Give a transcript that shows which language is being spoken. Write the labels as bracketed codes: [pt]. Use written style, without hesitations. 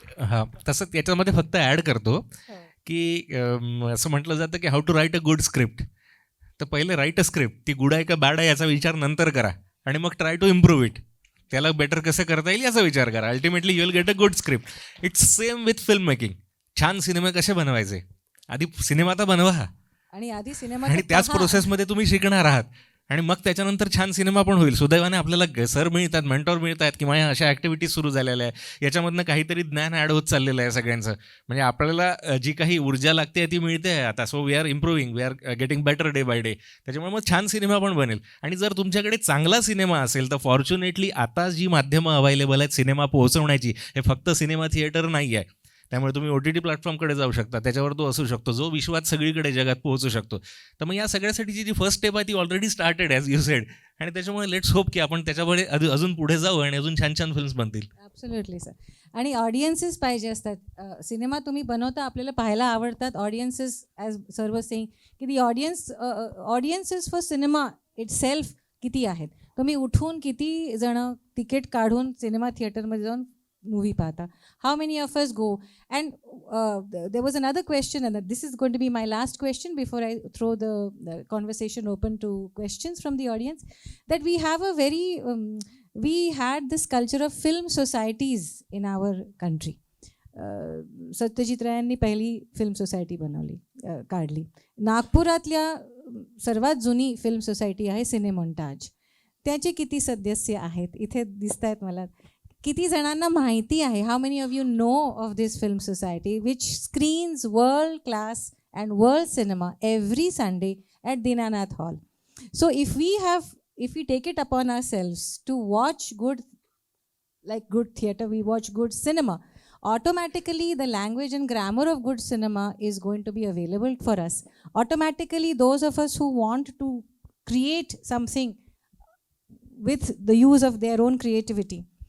[mr] हां, तसं याच्यामध्ये फक्त ॲड करतो की असं म्हटलं जातं की [en] How to write a good script. [mr] तर पहिले [en] write a script, [mr] ती गुड आहे का बॅड आहे याचा विचार नंतर करा, आणि मग [en] try to improve it, [mr] त्याला बेटर कसं करता येईल याचा विचार करा. [en] Ultimately you will get a good script. It's same with film making. [mr] छान सिनेमे कसे बनवायचे, आधी सिनेमा तर बनवा, आणि आधी सिनेमा आणि त्याच प्रोसेसमध्ये तुम्ही शिकणार आहात, आणि मग त्याच्यानंतर छान सिनेमा पण होईल. सुदैवाने आपल्याला सर मिळतात, मेंटॉर मिळतात, किंवा अशा ॲक्टिव्हिटीज सुरू झालेल्या आहे, याच्यामधनं काहीतरी ज्ञान ॲड होत चाललेलं आहे सगळ्यांचं. म्हणजे आपल्याला जी काही ऊर्जा लागते ती मिळते आहे आता. [en] So we are improving, we are getting better day by day. [mr] त्याच्यामुळे मग छान सिनेमा पण बनेल. आणि जर तुमच्याकडे चांगला सिनेमा असेल तर फॉर्च्युनेटली आता जी माध्यमं अवेलेबल आहेत सिनेमा पोहोचवण्याची, हे फक्त सिनेमा थिएटर नाही आहे. त्यामुळे तुम्ही OTT प्लॅटफॉर्मकडे जाऊ शकता, त्याच्यावर तो असू शकतो, जो विश्वात सगळीकडे जगात पोहोचू शकतो. तर मग या सगळ्यासाठीची जी फर्स्ट स्टेप आहे ती [en] already started as you said, [mr] आणि त्याच्यामुळे [en] let's hope [mr] की आपण त्याच्यापुढे अजून पुढे जाऊ आणि अजून छान छान फिल्म्स बनतील. [en] Absolutely sir. [mr] आणि ऑडियन्सेस पाहिजे असतात. सिनेमा तुम्ही बनवता, आपल्याला पाहायला आवडतात. [en] Audiences, as sir was saying, की the audiences for cinema itself किती आहेत. [mr] तुम्ही उठून किती जण तिकीट काढून सिनेमा थिएटरमध्ये जाऊन मूवी पाहता. [en] How many of us go? And there was another question, and this is going to be my last question before I throw the conversation open to questions from the audience. That we have a very, we had this culture of film societies in our country. [mr] Satyajit रायांनी पहिली film society बनवली, काढली. नागपुरातल्या सर्वात जुनी film society आहे सिनेमॉन्टाज. त्याचे किती सदस्य आहेत इथे दिसत आहेत मला. किती जणांना माहिती आहे, [en] How many of you know of this film society which screens world class and world cinema every Sunday at Dinanath hall. So if we take it upon ourselves to watch good theater, we watch good cinema, automatically the language and grammar of good cinema is going to be available for us. Automatically those of us who want to create something with the use of their own creativity,